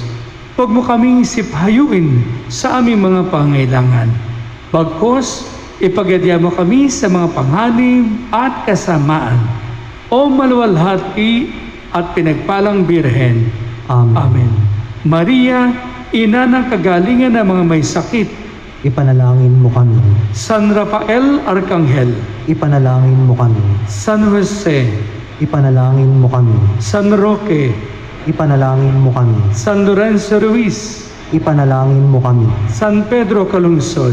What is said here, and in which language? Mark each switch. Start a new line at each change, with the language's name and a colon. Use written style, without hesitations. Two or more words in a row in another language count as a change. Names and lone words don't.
Filipino: Huwag mo kaming siphayuin sa aming mga pangailangan. Bagkus, ipagadya mo kami sa mga panganib at kasamaan. O maluwalhati at pinagpalang Birhen. Amen. Amen. Maria, ina ng kagalingan ng mga may sakit, Ipanalangin mo kami. San Rafael Arcangel, Ipanalangin mo kami. San Jose, Ipanalangin mo kami. San Roque, Ipanalangin mo kami. San Lorenzo Ruiz, Ipanalangin mo kami. San Pedro Calungsod,